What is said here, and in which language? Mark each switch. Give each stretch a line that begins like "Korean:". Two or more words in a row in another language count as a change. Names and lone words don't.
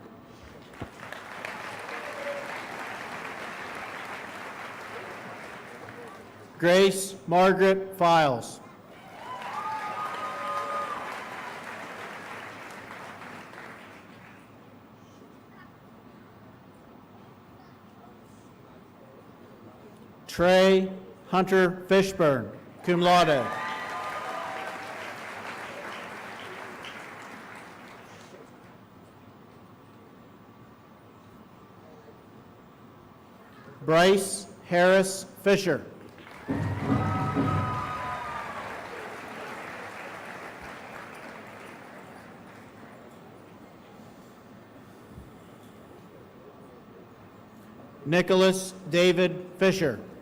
English: Grace Margaret Files. Trey Hunter Fishburne,
Latin: cum laude.
English: Bryce Harris Fisher. Nicholas David Fisher.